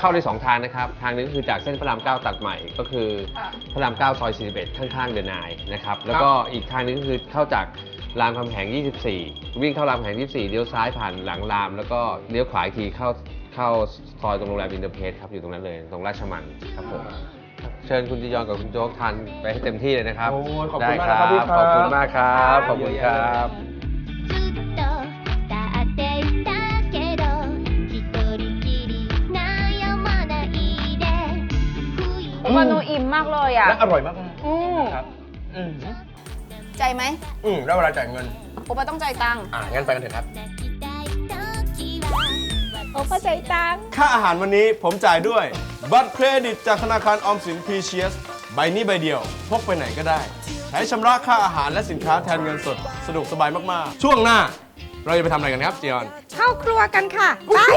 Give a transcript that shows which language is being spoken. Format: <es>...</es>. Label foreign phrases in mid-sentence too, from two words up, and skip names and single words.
<th>เข้าได้2 ทางนะครับ ทางหนึงก็คือจากเส้นพระราม 9 ตัดใหม่ ก็คือพระราม 9 ซอย 41 ข้างๆเดอะนายนะครับ แล้วก็อีกทางหนึงก็คือเข้าจากรามคำแหง 24 วิ่งเข้ารามคำแหง 24 เลี้ยวซ้ายผ่านหลังราม แล้วก็เลี้ยวขวาอีกทีเข้าซอยตรงโรงแรมอินเตอร์เพสครับ อยู่ตรงนั้นเลย ตรงราชมังครับผม เชิญคุณจียอนกับคุณโจ๊กทานไปให้เต็มที่เลยนะครับ โอ้ยขอบคุ ได้ ณมาก ค นะ รั ครับพี่ บ ครับ ขอบคุณมากครับ ขอบคุณครับ</th> <ja>ずっと立っていたけど一人きり悩まないで不意</ja> <th>โอปาโนอิ่มมากเลยอะ และอร่อยมาก อืม ๆครับ ใจไหม ได้เวลาจ่ายเงิน โอปาต้องใจายตังค์ งั้นไปกันเถอะครับ</th> <ja>泣きたい時は</ja> <th>โอปาใจายตังค์ ค่าอาหารวันนี้ผมจ่ายด้วย บัตรเครดิตจากธนาคารออมสิน PCS ใบนี้ใบเดียว พกไปไหนก็ได้ ใช้ชำระค่าอาหารและสินค้าแทนเงินสด สะดวกสบายมาก ๆ ช่วงหน้า เราจะไปทำอะไรกันครับจียอน เข้าครัวกันค่ะไป</th>